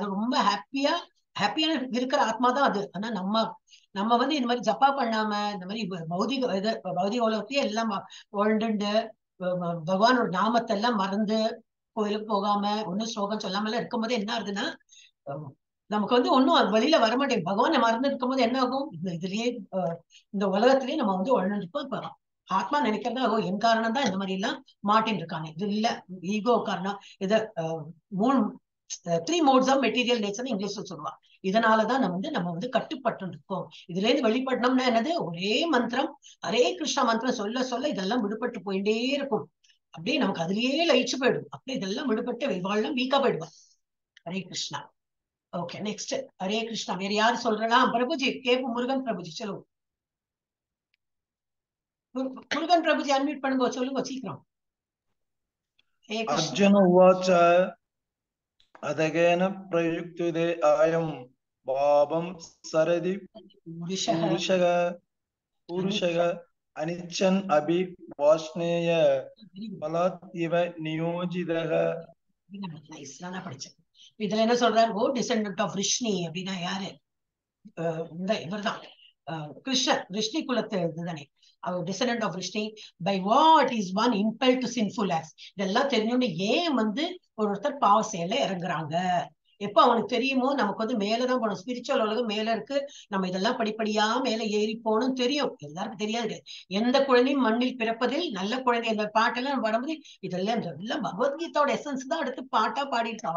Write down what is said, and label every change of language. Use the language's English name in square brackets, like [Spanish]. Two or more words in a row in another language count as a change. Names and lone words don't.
[Tamil] அது ரொம்ப ஹாப்பியான இருக்கிற ஆத்மா தான் அது. ஆனா நம்ம வந்து இந்த மாதிரி ஜப்பா பண்ணாம இந்த மாதிரி பௌதிக உலகத்தையே எல்லாம் வாழ்ந்துண்டு பகவானோட நாமத்தை எல்லாம் மறந்து கோயிலுக்கு போகாம ஒன்னும் ஸ்லோகம் சொல்லாம எல்லாம் இருக்கும்போது என்ன ஆகுதுன்னா நமக்கு வந்து ஒன்னும் அது வெளியில வரமாட்டேங்குது. பகவானை மறந்து இருக்கும்போது என்ன ஆகும்? இதுலயே இந்த உலகத்திலேயே நம்ம வந்து உழந்துருப்போம். இப்ப ஆத்மா நினைக்கிறதா என் காரணம் தான் இந்த மாதிரி எல்லாம் மாட்டின்னு இருக்காங்க. இது இல்ல ஈகோ காரணம். இத [English] 3 modes of material nature [Tamil] இங்கிலீஷ்ல சொல்லுவா. இதனாலதான் நம்ம வந்து கட்டுப்பட்டு இருக்கோம். இதுல இருந்து வெளிப்படணும்னா என்னது? ஒரே மந்திரம், ஹரே கிருஷ்ணா மந்திரம் சொல்ல சொல்ல இதெல்லாம் விடுபட்டு போயிட்டே இருக்கும். அப்படியே நமக்கு அதுலயே லயிச்சு போயிடும். அப்படியே இதெல்லாம் விடுபட்டு வாழ்லாம் வீக்கா போயிடுவா. ஹரே கிருஷ்ணா. [English] okay, next [Tamil] ஹரே கிருஷ்ணா. வேற யாரு சொல்றலாம்? பிரபுஜி கேப்பு. முருகன் பிரபுஜி சொல்லுங்க. முருகன் பிரபுஜி அன்மியூட் பண்ணுங்க, சொல்லுங்க சீக்கிரம். [Sanskrit] अर्जुन उवाच अधगेन प्रयुक्ते आयं भावं सरदि पुरुषः अनिच्छन् अभि वाष्णेय फलात् इव नियोजितः. [Tamil] நான் படிச்சேன். இதுல என்ன சொல்றாரு? [English] descendant of [Tamil] ரிஷ்ணி அப்படின்னா யாரு? இந்த இவர்தான் கிருஷ்ணன். ரிஷ்ணி குலத்து இதுதானே அவர். [English] descendant of [Tamil] ரிஷ்ணி. [English] by what is one impel to sinful acts. [Tamil] இதெல்லாம் தெரிஞ்சோன்னு ஏன் வந்து ஒருத்தர் பாவ செயல்ல இறங்குறாங்க? எப்ப அவனுக்கு தெரியுமோ நமக்கு வந்து மேலதான் போகணும். ஸ்பிரிச்சுவல் உலகம் மேல இருக்கு. நம்ம இதெல்லாம் படிப்படியா மேல ஏறி போகணும் தெரியும். எல்லாருக்கும் தெரியாது. எந்த குழந்தையும் மண்ணில் பிறப்பதில் நல்ல குழந்தை. இந்த பாட்டெல்லாம் வரும்போது இதெல்லாம் பகவத்கீதாவோட எசன்ஸ் தான் எடுத்து பாட்டா பாடிட்டாவா.